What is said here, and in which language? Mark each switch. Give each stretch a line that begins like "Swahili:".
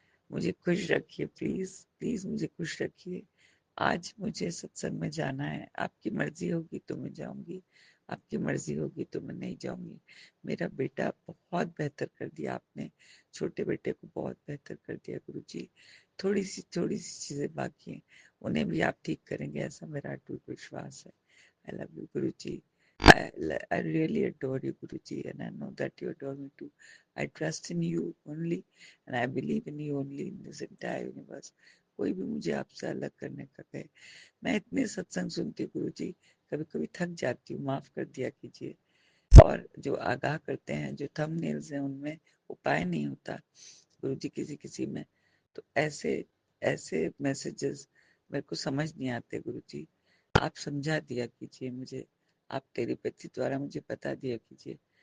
Hindi: मुझे खुश रखिए प्लीज प्लीज, मुझे खुश रखिए। आज मुझे सत्संग में जाना है, आपकी मर्जी होगी तो मैं जाऊंगी, आपकी मर्जी होगी तो मैं नहीं जाऊंगी। मेरा बेटा बहुत बेहतर कर दिया आपने, छोटे बेटे को बहुत बेहतर कर दिया गुरु जी। थोड़ी सी चीजें बाकी हैं, उन्हें भी आप ठीक करेंगे ऐसा मेरा अटूट विश्वास है।
English: I love you Guru ji. I really adore you, Guruji, and I know that you adore me too. I trust in you only, and I believe in you only in this entire universe.
Hindi: कोई भी मुझे आपसे अलग करने का कहे, मैं इतने सत्संग सुनती हूँ गुरु जी, कभी कभी थक जाती हूँ, माफ कर दिया कीजिए। और जो आगाह करते हैं, जो थंबनेल्स हैं उनमें उपाय नहीं होता गुरु जी, किसी किसी में, तो ऐसे ऐसे मैसेजेस मेरे को समझ नहीं आते गुरु जी, आप समझा दिया कीजिए मुझे, आप टेलीपैथी द्वारा मुझे बता दिया कीजिए।